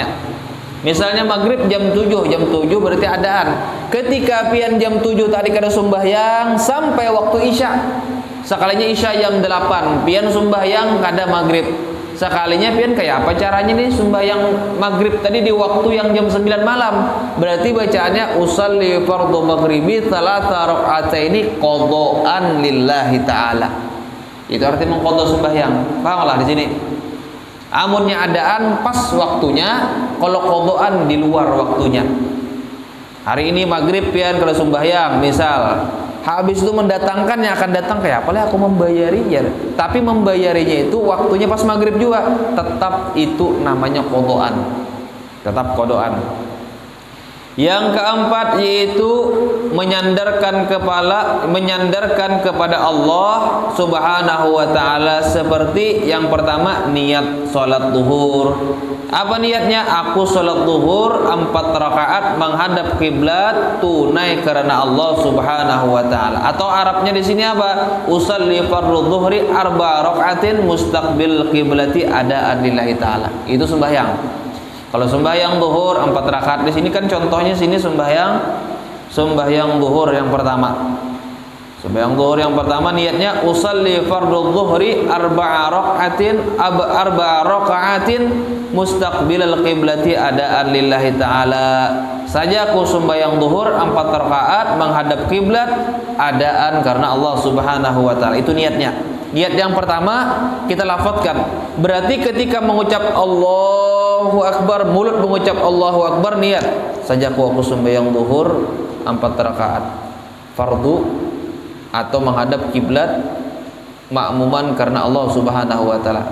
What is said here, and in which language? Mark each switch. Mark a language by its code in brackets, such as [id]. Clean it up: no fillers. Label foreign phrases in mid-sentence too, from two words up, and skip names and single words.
[id] Misalnya maghrib jam 7 berarti adaan. [bjn] Ketika pian jam 7 tadi kada sembahyang sampai waktu isya. Sekalinya isya jam 8, pian sembahyang kada maghrib. Sekalinya pian kayak apa caranya nih sembahyang maghrib tadi di waktu yang jam 9 malam. [id] Berarti bacaannya [ar] أصلي فرض المغرب ثلاث ركعات قضاء لله تعالى. [id] Itu arti mengqadha sembahyang. Pahamlah di sini. [bjn] Amunnya adaan pas waktunya, kalau qadaan di luar waktunya. Hari ini maghrib pian kalau sembahyang, misal habis itu mendatangkan yang akan datang kayak apa lah aku membayarinya. Tapi membayarinya itu waktunya pas maghrib juga, tetap itu namanya qadaan. [id] Tetap qadaan. Yang keempat yaitu menyandarkan kepada Allah [ar] سبحانه وتعالى, [id] seperti yang pertama niat salat zuhur. Apa niatnya? Aku salat zuhur 4 rakaat menghadap kiblat tunai karena Allah [ar] سبحانه وتعالى. [id] Atau Arabnya di sini apa? [ar] أصلي فرض الظهر 4 ركعات مستقبل القبلة أداء لله تعالى. [id] Itu sembahyang. Kalau sembahyang zuhur 4 rakaat, di sini kan contohnya sini sembahyang zuhur yang pertama. Sembahyang zuhur yang pertama niatnya [ar] أصلي فرض الظهر 4 ركعات مستقبل القبلة أداء لله تعالى. [bjn] Saja aku sembahyang zuhur 4 rakaat menghadap kiblat adaan karena Allah [ar] سبحانه وتعالى. [bjn] Itu niatnya. [id] Niat yang pertama kita lafadzkan. Berarti ketika mengucap [ar] الله أكبر, [id] mulut mengucap [ar] الله أكبر, [id] niat saja aku sembahyang zuhur 4 rakaat fardu atau menghadap kiblat makmuman karena Allah [ar] سبحانه وتعالى.